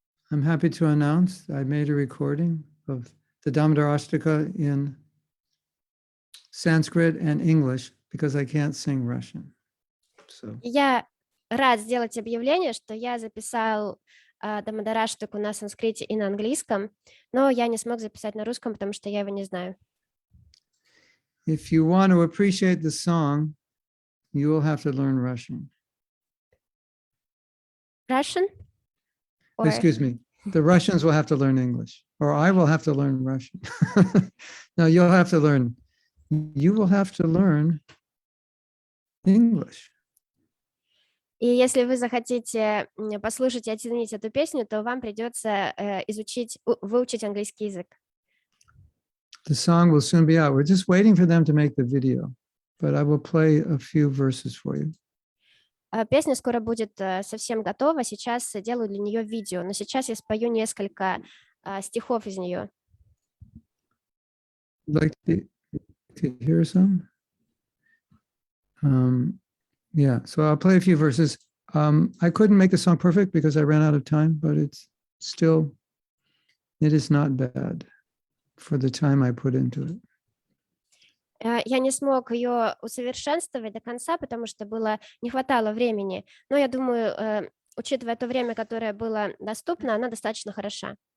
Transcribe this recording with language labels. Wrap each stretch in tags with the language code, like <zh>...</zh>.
<en>I'm happy to announce I made a recording of the Damodar Ashtaka in Sanskrit and English because I can't sing Russian. So.</en> <ru>Я рад сделать объявление, что я записал Дамодараштаку на санскрите и на английском, но я не смог записать на русском, потому что я его не знаю.</ru> <en>If you want to appreciate the song, you will have to learn Russian. Russian? Or... Excuse me. The Russians will have to learn English, or I will have to learn Russian. No, you'll have to learn. You will have to learn English.</en> <ru>И если вы захотите послушать и оценить эту песню, то вам придется выучить английский язык.</ru> <en>The song will soon be out. We're just waiting for them to make the video, but I will play a few verses for you.</en> <ru>Песня скоро будет совсем готова. Сейчас делаю для нее видео, но сейчас я спою несколько стихов из нее.</ru> <en>Like to hear some? Yeah, so I'll play a few verses. I couldn't make the song perfect because I ran out of time, but it is not bad for the time I put into it.</en> <ru>Я не смог ее усовершенствовать до конца, потому что не хватало времени. Но я думаю, учитывая то время, которое было доступно, она достаточно хороша.</ru>